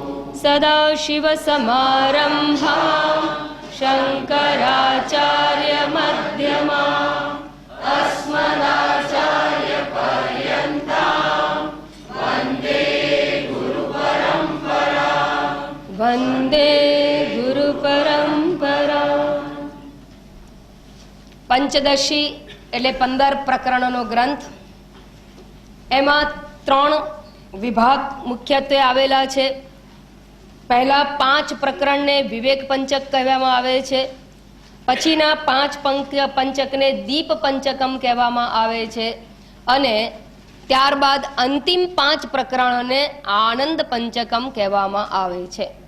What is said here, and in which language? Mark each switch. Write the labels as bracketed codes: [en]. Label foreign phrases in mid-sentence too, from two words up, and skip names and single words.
[sa] सदाशिवसमारम्भां शङ्कराचार्यमध्यमाम् अस्मदाचार्यपर्यन्तां वन्दे गुरुपरम्परां। वन्दे गुरुपरम्परां। [gu] पंचदशी એટલે 15 પ્રકરણોનો ગ્રંથ. એમાં 3 વિભાગ મુખ્યત્વે આવેલા છે. પહેલા 5 પ્રકરણને વિવેક પંચક કહેવામાં આવે છે. પછીના 5 પંચકને દીપ પંચકમ કહેવામાં આવે છે અને ત્યારબાદ અંતિમ 5 પ્રકરણોને આનંદ પંચકમ કહેવામાં આવે છે.